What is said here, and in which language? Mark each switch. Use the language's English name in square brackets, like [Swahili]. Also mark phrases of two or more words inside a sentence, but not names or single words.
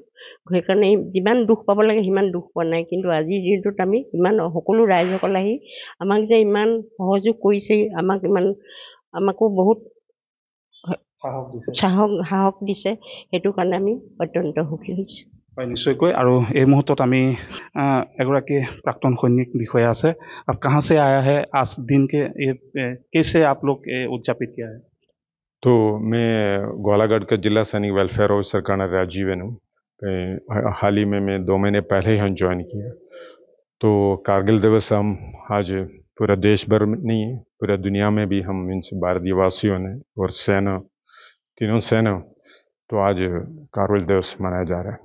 [Assamese] সেইকাৰণে যিমান দুখ পাব লাগে সিমান দুখ পোৱা নাই। কিন্তু আজিৰ দিনটোত আমি ইমান সকলো ৰাইজসকল আহি আমাক যে ইমান সহযোগ কৰিছে, আমাকো বহুত সাহস দিছে, সেইটো কাৰণে আমি অত্যন্ত সুখী হৈছোঁ। হয়, নিশ্চয়কৈ। আৰু এই মুহূৰ্তত আমি এগৰাকী প্ৰাক্তন সৈনিক বিষয়া আছে। [Hindi] आप कहाँ से आया है आज दिन के कैसे आप लोग उद्यापित किया है? तो मैं ग्वालागढ़ का जिला सैनिक [English] welfare officer [Hindi] कर्नल राजीवन हूँ। हाल ही में मैं 2 महीने पहले ही ज्वाइन किया। तो कारगिल दिवस हम आज पूरा देश भर में नहीं, पूरा दुनिया में भी हम भारतीय वासियों ने और तीनों सेना तो आज कारगिल दिवस मनाया जा रहा है।